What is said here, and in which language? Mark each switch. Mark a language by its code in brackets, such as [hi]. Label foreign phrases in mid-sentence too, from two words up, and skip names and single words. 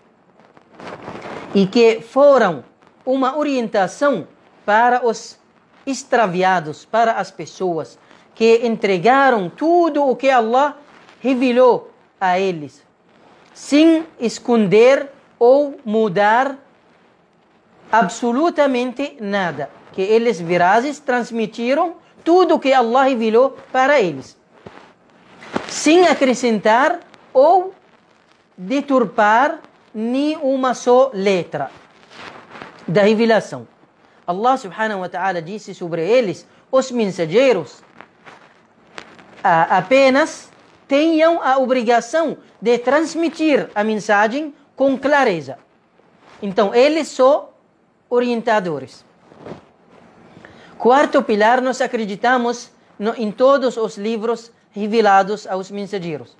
[pt] e que foram uma orientação para os extraviados, para as pessoas que entregaram tudo o que Allah revelou a eles, sem esconder ou mudar absolutamente nada. Que eles verazes transmitiram tudo o que Allah revelou para eles, sem acrescentar ou deturpar nenhuma só letra da revelação. [ar] الله سبحانه وتعالى [pt] disse sobre eles: os mensageiros apenas tenham a obrigação de transmitir a mensagem com clareza. Então, eles são orientadores. Quarto pilar, nós acreditamos em todos os livros revelados aos mensageiros.